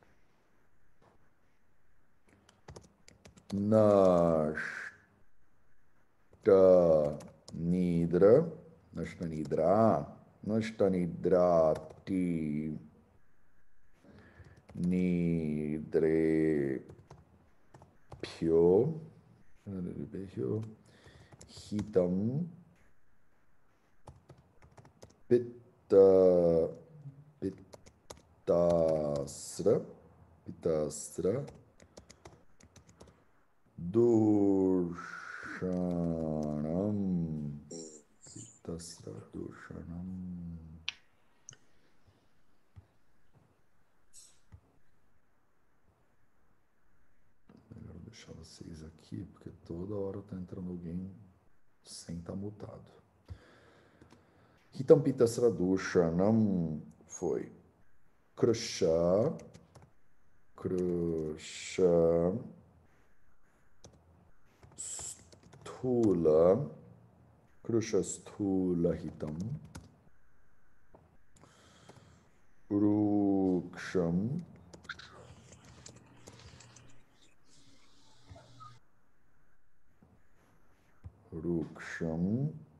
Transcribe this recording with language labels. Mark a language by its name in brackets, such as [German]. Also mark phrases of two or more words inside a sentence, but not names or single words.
[Sanskrit] Nashtanidra Nashtanidra Nashtanidrati Nidre Pyo Hitam Pitta Pittasra Pittasra Dushanam Pittasra Dushanam. [Portuguese] Melhor deixar vocês aqui, porque toda hora tá entrando alguém sem estar mutado. [Sanskrit] Hitam Pittasra Dushanam foi Krusha Sthula Krusha Sthula Hitam Ruksham Ruksham